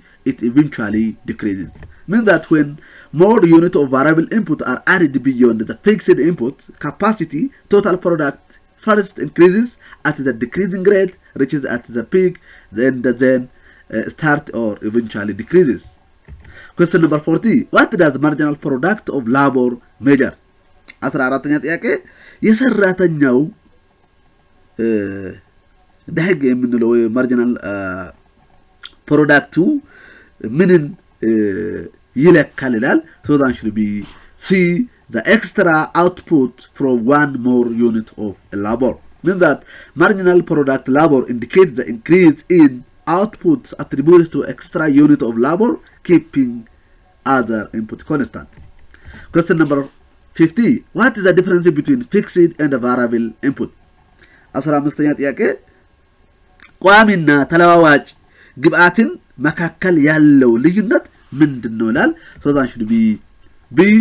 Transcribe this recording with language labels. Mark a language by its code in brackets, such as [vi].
[en] It eventually decreases. Means that when more units of variable input are added beyond the fixed input capacity, total product first increases at the decreasing rate, reaches at the peak, then start or eventually decreases. Question number 40. What does marginal product of labor measure? [am] 14ኛ ጥያቄ የሰራተኛው ደህግ የምንለው ማርጂናል ፕሮዳክቱ ምንን ይለካል ይላል። [en] So that should be C. The extra output from one more unit of labor. Means that marginal product labor indicates the increase in output attributed to extra unit of labor, keeping other input constant. Question number 50. What is the difference between fixed and variable input? [am] 15ኛ ጥያቄ ቋሚና ተለዋዋጭ ግብአትን መካከል ያለው ልዩነት ምንድነው ይላል። [en] So that should be B.